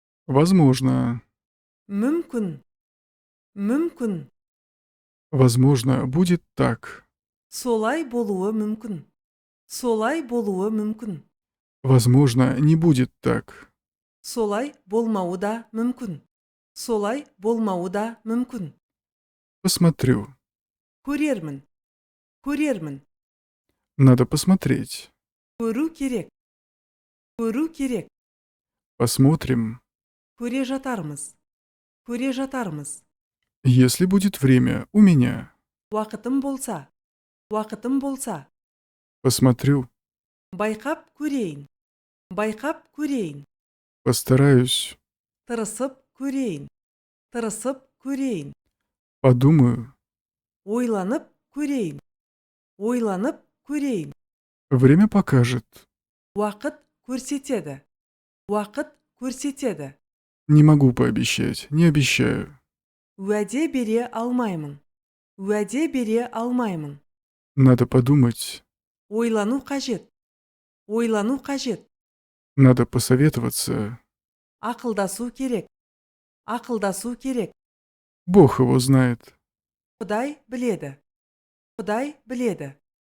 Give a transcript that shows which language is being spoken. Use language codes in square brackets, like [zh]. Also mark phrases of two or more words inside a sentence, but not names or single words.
[ru] Возможно. [kk] мүмкін, мүмкін, [ru] Возможно, будет так. [kk] солай болуы мүмкін, солай болуы мүмкін, [ru] Возможно, не будет так. [kk] солай болмауы да мүмкін, солай болмауы да мүмкін. [ru] Посмотрю. [kk] Көрермін, көрермін, [ru] Надо посмотреть. [kk] көру керек, көру керек, [ru] Посмотрим. [kk] көре жатармыз, көре жатармыз. [ru] Если будет время у меня. [kk] Уақытым болса, уақытым болса, [ru] Посмотрю. [kk] байқап көрейін, байқап көрейін, [ru] Постараюсь. [kk] тырысып көрейін, тырысып көрейін, [ru] Подумаю. [kk] ойланып көрейін, ойланып көрейін. [ru] Время покажет. [kk] Уақыт көрсетеді, уақыт көрсетеді. [ru] Не могу пообещать. Не обещаю. [kk] Уәде бере алмаймын, уәде бере алмаймын. [ru] Надо подумать. [kk] Ойлану қажет, ойлану қажет. [ru] Надо посоветоваться. [kk] Ақылдасу керек, ақылдасу керек. [ru] Бог его знает. [kk] Құдай біледі, Құдай біледі.